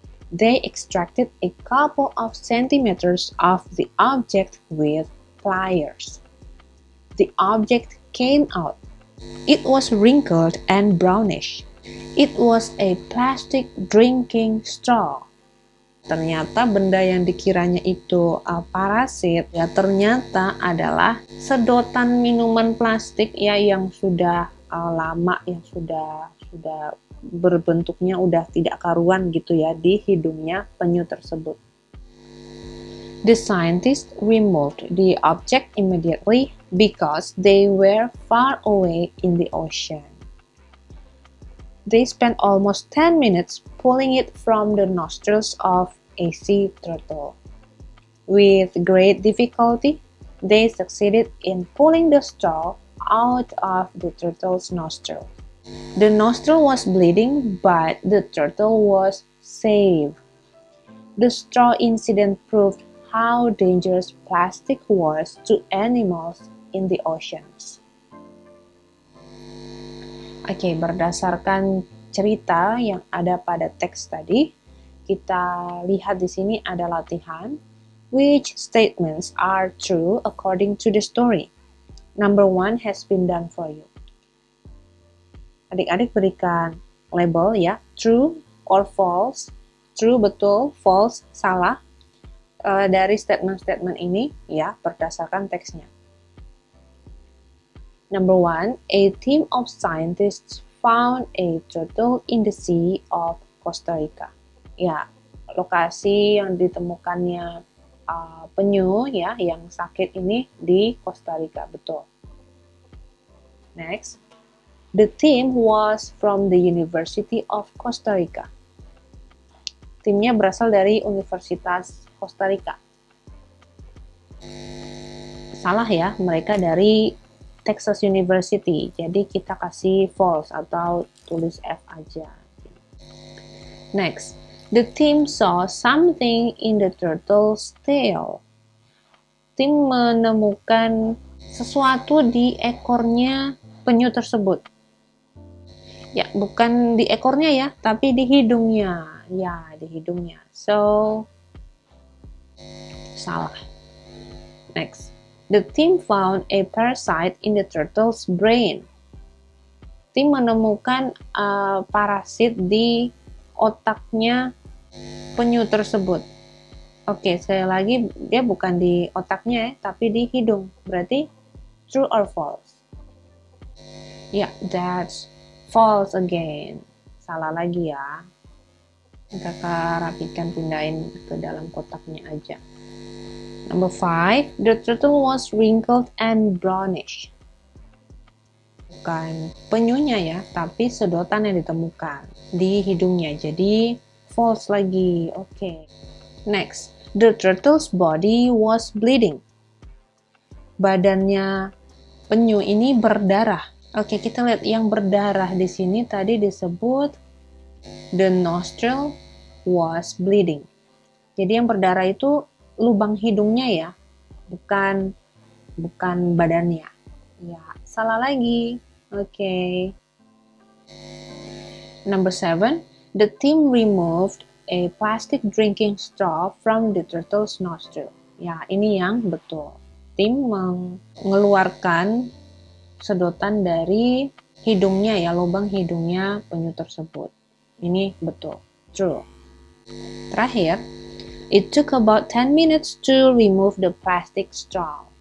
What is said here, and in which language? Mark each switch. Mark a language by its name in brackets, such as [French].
[English] They extracted a couple of centimeters of the object with pliers. The object came out. It was wrinkled and brownish. It was a plastic drinking straw. [Indonesian] Ternyata benda yang dikiranya itu parasit, ya ternyata adalah sedotan minuman plastik ya yang sudah lama, yang sudah berbentuknya udah tidak karuan gitu ya di hidungnya penyu tersebut. [English] The scientists removed the object immediately because they were far away in the ocean. They spent almost 10 minutes pulling it from the nostrils of a sea turtle. With great difficulty, they succeeded in pulling the straw out of the turtle's nostril. The nostril was bleeding, but the turtle was saved. The straw incident proved how dangerous plastic was to animals in the oceans. [Indonesian] Oke, berdasarkan cerita yang ada pada teks tadi, kita lihat di sini ada latihan. [English] Which statements are true according to the story? Number 1 has been done for you. [Indonesian] Adik-adik berikan label ya, true or false. True betul, false salah. Dari statement-statement ini ya, berdasarkan teksnya. [English] Number 1, a team of scientists found a turtle in the sea of Costa Rica. [Indonesian] Ya, lokasi yang ditemukannya penyu ya yang sakit ini di Costa Rica, betul. [English] Next, the team was from the University of Costa Rica. [Indonesian] Timnya berasal dari Universitas Costa Rica. Salah ya, mereka dari Texas University, jadi kita kasih false atau tulis F aja. [English] Next, the team saw something in the turtle's tail. [Indonesian] Tim menemukan sesuatu di ekornya penyu tersebut. Ya, bukan di ekornya ya, tapi di hidungnya. Ya, di hidungnya. So, salah. Next. [English] The team found a parasite in the turtle's brain. [Indonesian] Tim menemukan parasit di otaknya penyu tersebut. Oke, sekali lagi dia bukan di otaknya ya, tapi di hidung. [English] Berarti true or false? Ya, that's false again. [Indonesian] Salah lagi ya. Kakak rapikan, pindahin ke dalam kotaknya aja. [English] Number 5, the turtle was wrinkled and brownish. [Indonesian] Bukan penyunya ya, tapi sedotan yang ditemukan di hidungnya. Jadi false lagi. Oke. [English] Next, the turtle's body was bleeding. [Indonesian] Badannya penyu ini berdarah. Oke, kita lihat yang berdarah di sini tadi disebut [English] the nostril was bleeding. [Indonesian] Jadi yang berdarah itu lubang hidungnya ya, bukan badannya. Ya, salah lagi. Oke. [English] Number 7, the team removed a plastic drinking straw from the turtle's nostril. [Indonesian] Ya, ini yang betul. Tim mengeluarkan sedotan dari hidungnya ya, lubang hidungnya penyu tersebut. Ini betul. True. [English] Terakhir, it took about 10 minutes to remove the plastic straw.